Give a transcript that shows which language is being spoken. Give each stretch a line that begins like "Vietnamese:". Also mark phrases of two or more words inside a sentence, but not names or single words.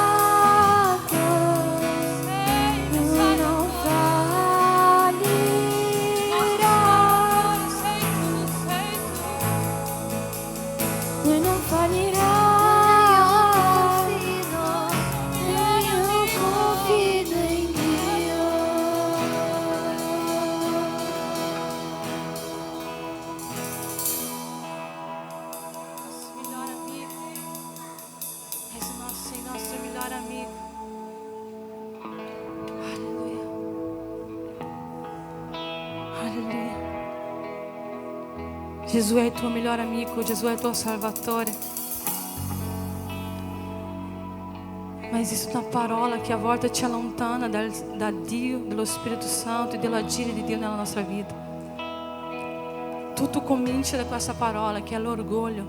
Italian: Lui non fallirà. Lui non fallirà. Io confido in Dio.
Portuguese: Nosso melhor amigo. Esse nosso melhor amigo. Aleluia. Aleluia.
Italian: Gesù è il tuo
Portuguese: melhor amigo,
Italian: Gesù è il tuo Salvatore. Ma esiste una parola che a volte ci allontana da Dio, dello Spirito Santo e dell'agire di Dio nella nostra vita. Tutto comincia da questa parola che è l'orgoglio.